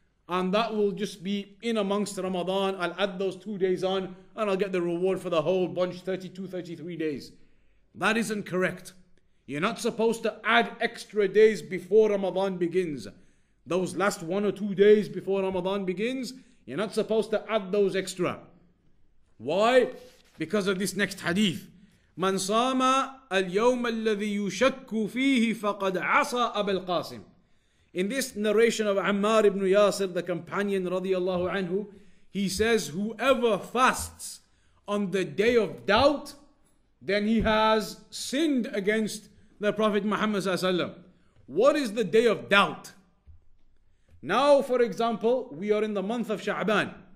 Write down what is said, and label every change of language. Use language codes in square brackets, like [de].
[en] And that will just be in amongst Ramadan. I'll add those 2 days on and I'll get the reward for the whole bunch, 32, 33 days. That isn't correct. You're not supposed to add extra days before Ramadan begins. Those last 1 or 2 days before Ramadan begins, you're not supposed to add those extra. Why? Because of this next hadith. [ar] من صام اليوم الذي يشك فيه فقد عصى أبا القاسم. [en] In this narration of Ammar ibn Yasir, the companion radiyallahu anhu, he says, whoever fasts on the day of doubt, then he has sinned against the Prophet Muhammad sallallahu alaihi wasallam. What is the day of doubt? Now, for example, we are in the month of Sha'ban.